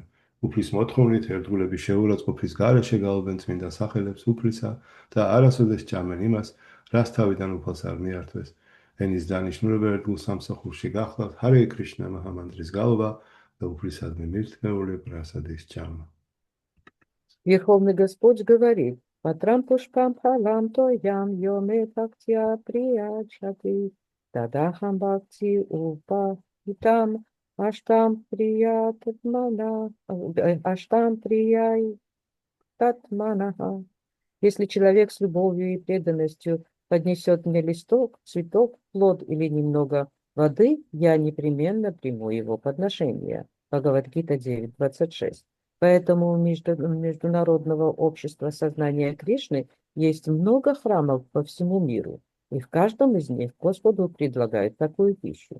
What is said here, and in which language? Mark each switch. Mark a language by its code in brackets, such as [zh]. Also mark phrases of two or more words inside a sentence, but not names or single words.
[ka] უფლის მოთხოვნით ერთგულების შეურაცხყოფის გარეშე გალობენ წმინდა სახელებს უფლისა და არასოდეს ჭამენ იმას, რაც თავიდან უფალს არ მიართვეს. ენის დანიშნულება ერთგულ სამსახურში გახლავთ ჰარე კრიშნა მაჰამანდრის გალობა და უფლისადმი მირთმეული პრასადის ჭამა. [ru] Верховный Господь говорит: [sa] «पत्रं पुष्पं फलं तोयं यो मे भक्त्या प्रयच्छति तदहं भक्त्युपहृतम् अश्नामि प्रयतात्मनः अश्नामि प्रयतात्मनः». [ru] Если человек с любовью и преданностью поднесет мне листок, цветок, плод или немного воды, я непременно приму его подношение. Бхагавад-гита 9.26. Поэтому у Международного общества сознания Кришны есть много храмов по всему миру, и в каждом из них Господу предлагают такую пищу.